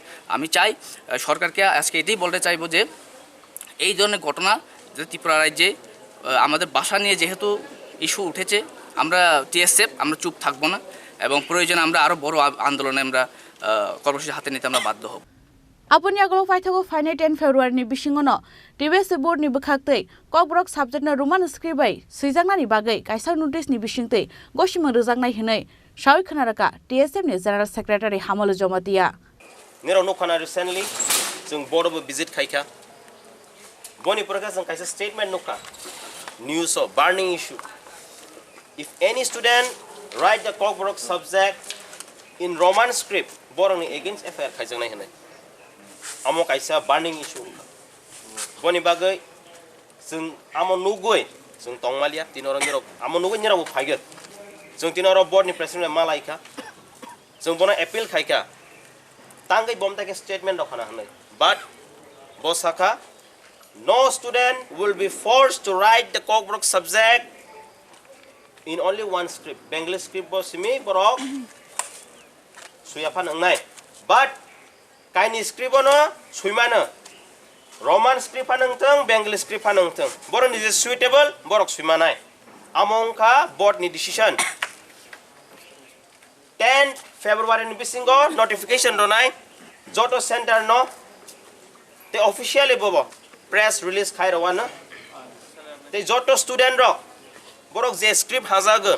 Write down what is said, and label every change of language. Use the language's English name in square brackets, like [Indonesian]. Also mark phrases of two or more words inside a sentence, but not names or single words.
[Bangla] আমি চাই সরকারকে আজকে এটাই বলতে চাইবো যে এই ধরনের ঘটনা যে ত্রিপুরা রাজ্যে আমাদের ভাষা নিয়ে যেহেতু ইস্যু উঠেছে, আমরা TSF আমরা চুপ থাকবো না এবং প্রয়োজনে আমরা আরও বড় আন্দোলনে আমরা কর্মসূচি হাতে নিতে আমরা বাধ্য হব। [Kok Borok] Abunya golo faithago faine 10 February ni bisingono TBSE board ni bukhaktei kokbrok subject na [English] roman script [Kok Borok] bai suijangna ni bagai kaisa notice ni bisingtei goshima rujangnai hinai shawi khanaraka TSF ni [English] general secretary [Kok Borok] hamalo jomatia nero no khana recently jung [English] board of visit [Kok Borok] khaika boni praka jung kaisa statement nokha [English] news of burning issue. If any student write the kokbrok subject in roman script borong against FIR [Kok Borok] khaijangnai hinai amo kaisa [English] burning issue [Kok Borok] boni bagai jung amo nugoi jung tongmalia tinorong nero amo nugoi nero phaiget jung tinoro board ni president malaika jung bona appeal khaika tangai bomtake statement rakhana hanai but bosaka [English] no student will be forced to write the kokbrok subject in only one script. Bengali script [Kok Borok] bo simi borok suyapan angnai. But kaini script no suimana. [English] Roman script [Kok Borok] panangteng, [English] Bengali script [Kok Borok] panangteng. [English] Borok is suitable, [Kok Borok] borok suimanai. Among ka board ni decision. 10 February ni bisingo notification donai. Joto center no. Te officially bobo [English] press release [Kok Borok] khai rawana. Te joto student rock. Borok je script hazaga.